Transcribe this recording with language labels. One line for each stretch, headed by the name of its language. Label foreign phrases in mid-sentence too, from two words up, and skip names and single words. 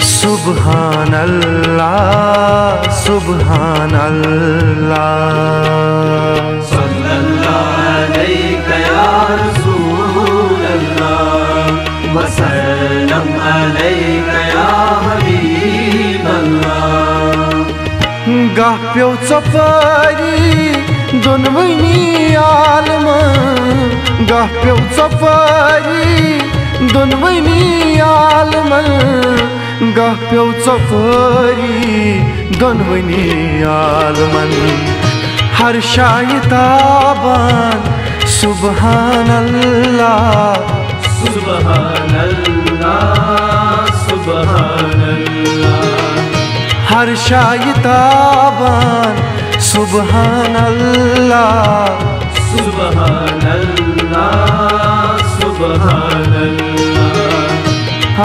Arabic: سبحان اللہ سبحان اللہ صلی اللہ علیک یا رسول اللہ وسلم علیک یا حبیب اللہ
Kashmiri: گاہ پیو ژۄپٲری دۄنوٕنی عالمن گاہ پیو ژۄپٲری دۄنوٕنی عالمن گاہ پیو ژۄپٲری دۄنوٕنی عالمن ہر شایہِ تابان
Arabic: سبحان اللہ سبحان اللہ سبحان اللہ
Kashmiri: ہر شایہِ تابان
Arabic: سبحان اللہ سبحان اللہ سبحان اللہ